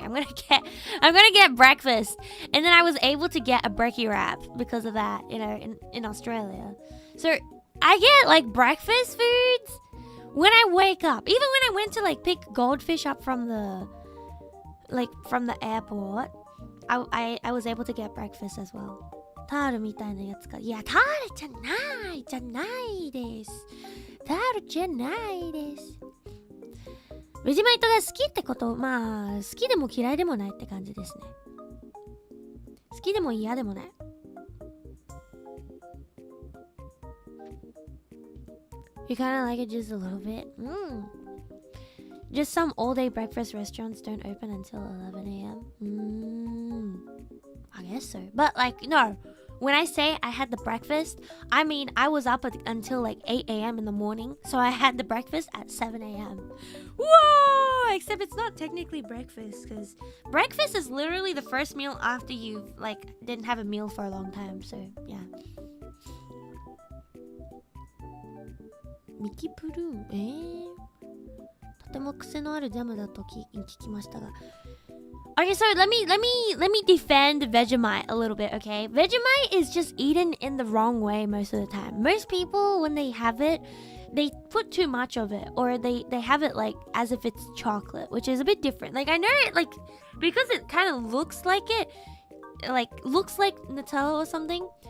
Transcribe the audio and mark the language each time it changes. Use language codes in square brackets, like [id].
[en] I'm gonna get breakfast." And then I was able to get a brekkie wrap because of that, you know, in Australia. So I get like breakfast foods when I wake up. Even when I went to like pick goldfish up from the airport, I was able to get breakfast as well. [ja] タールみたいなやつか。いや、タールじゃないです。タールじゃないです。ベジマイトが好きってこと、まあ、好きでも嫌いでもないって感じですね。好きでも嫌でもない。 [en] You kind of like it just a little bit? Just some all-day breakfast restaurants don't open until 11 a.m. I guess so. But like, no. When I say I had the breakfast, I mean I was up until like 8 a.m. in the morning. So I had the breakfast at 7 a.m. Whoa! Except it's not technically breakfast. Because breakfast is literally the first meal after you've like didn't have a meal for a long time. So, yeah. [ja] ミキプルーン、とても癖のあるジャムだと聞きましたが。 [en] Okay, so let me defend Vegemite a little bit, okay? Vegemite is just eaten in the wrong way most of the time. Most people, when they have it, they put too much of it, or they have it like as if it's chocolate, which is a bit different. Like I know it like because it kind of looks like Nutella or something.